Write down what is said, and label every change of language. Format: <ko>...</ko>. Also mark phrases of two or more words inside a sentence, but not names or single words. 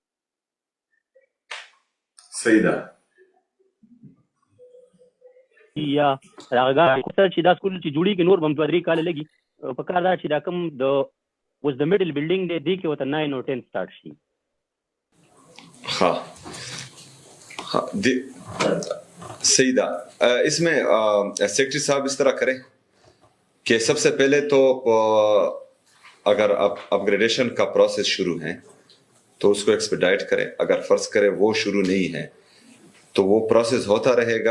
<ps>صحیح ده. یا هغه چې دا سکول چې جوړېږي نور به هم 2-3 کاله لګي. په کار دا چې دا کوم د اوس د</ps> <en>middle building</en> <ps>دی دې کې ورته 9 او 10 سټارټ شي.</ps> <ur>ہاں ہاں سعیدہ، اس میں سیکرٹری صاحب اس طرح کریں کہ سب سے پہلے تو اگر اپگریڈیشن کا پروسیس شروع ہے تو اس کو ایکسپیڈائٹ کریں، اگر فرض کریں وہ شروع نہیں ہے تو وہ پروسیس ہوتا رہے گا.</ur>